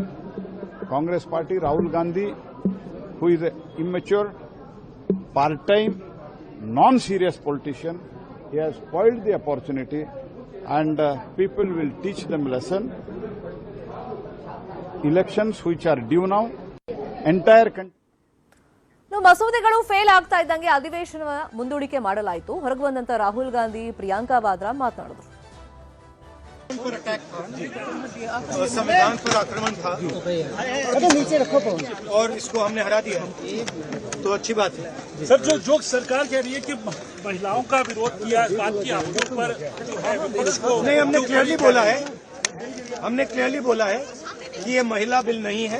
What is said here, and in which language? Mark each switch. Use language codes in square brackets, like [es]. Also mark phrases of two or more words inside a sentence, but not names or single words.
[en] Congress party, Rahul Gandhi, who is an immature, part-time, non-serious politician, he has spoiled the opportunity and people will teach them lesson. Elections which are due now, entire country. [kn] ಮಸೂದೆಗಳು ಫೇಲ್ ಆಗ್ತಾ ಇದ್ದಂಗೆ ಅಧಿವೇಶನ ಮುಂದೂಡಿಕೆ ಮಾಡಲಾಯಿತು. ಹೊರಗೆ ಬಂದಂತ ರಾಹುಲ್ ಗಾಂಧಿ, ಪ್ರಿಯಾಂಕಾ ವಾದ್ರಾ ಮಾತನಾಡಿದರು. [hi] संविधान पर आक्रमण था और इसको हमने हरा दिया, तो अच्छी बात है। सर, जो सरकार कह रही है कि महिलाओं का विरोध किया, इस बात की आपके ऊपर नहीं, हमने क्लियरली बोला है कि ये महिला बिल नहीं है।